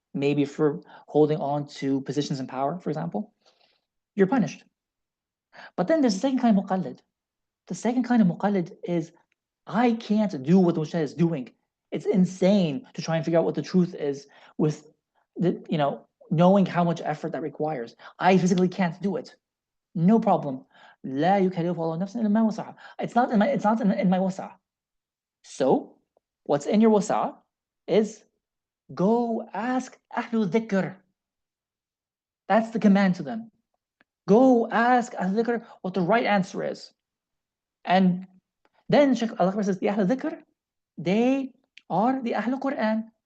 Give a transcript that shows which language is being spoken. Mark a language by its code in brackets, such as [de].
[en] Maybe for holding on to positions in power, for example, you're punished. But then there's the second kind of muqallid. The second kind of muqallid is, I can't do what the mujtahid is doing. It's insane to try and figure out what the truth is with the, knowing how much effort that requires. I physically can't do it. No problem. [ar] لا يكلف الله نفسا إلا ما وسعها. [en] It's not in my wasa'. So what's in your wasa' is go ask Ahlul Dhikr. That's the command to them. Go ask Ahlul Dhikr what the right answer is. And then Shaykh Al-Akbar says the Ahlul Dhikr, they are the Ahlul Quran.